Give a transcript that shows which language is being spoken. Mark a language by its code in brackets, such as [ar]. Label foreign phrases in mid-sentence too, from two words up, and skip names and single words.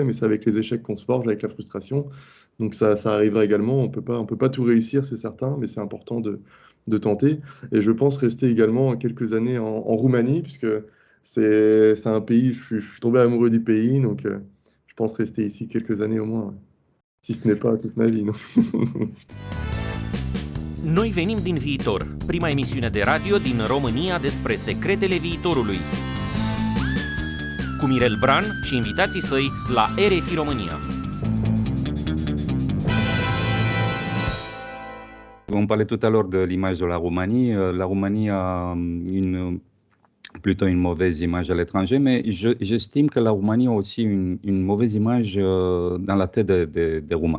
[fr] Mais c'est avec les échecs qu'on se forge, avec la frustration. Donc ça arrivera également, on peut pas tout réussir, c'est certain, mais c'est important de tenter. Et je pense rester également quelques années en Roumanie, puisque c'est un pays, je suis tombé amoureux du pays, donc je pense rester ici quelques années au moins, ouais. Si ce n'est pas toute ma vie, non. [ro] Noi venim din viitor, prima emisiune de radio din România despre secretele viitorului. Cu Mirel Bran și invitații săi la RFI România. [fr] On parlait tout à l'heure de l'image de la Roumanie. La Roumanie a plutôt une mauvaise image à l'étranger, mais j'estime que la Roumanie a aussi une mauvaise image dans la tête des Roumains.